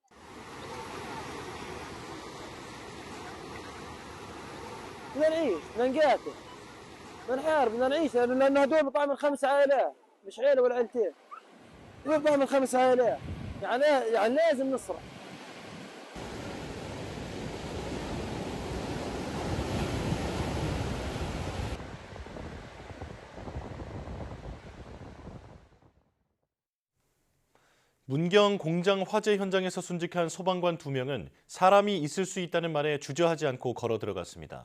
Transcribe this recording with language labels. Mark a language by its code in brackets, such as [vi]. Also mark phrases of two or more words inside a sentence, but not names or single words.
[ar] بدنا نعيش بدنا نقاتل بدنا نحارب بدنا نعيش لأن هدول بطعم من 5 عائلات مش عيلة ولا عيلتين. بطعم من 5 عائلات يعني لازم نصرف. [ko] 문경 공장 화재 현장에서 순직한 소방관 2명은 사람이 있을 수 있다는 말에 주저하지 않고 걸어 들어갔습니다.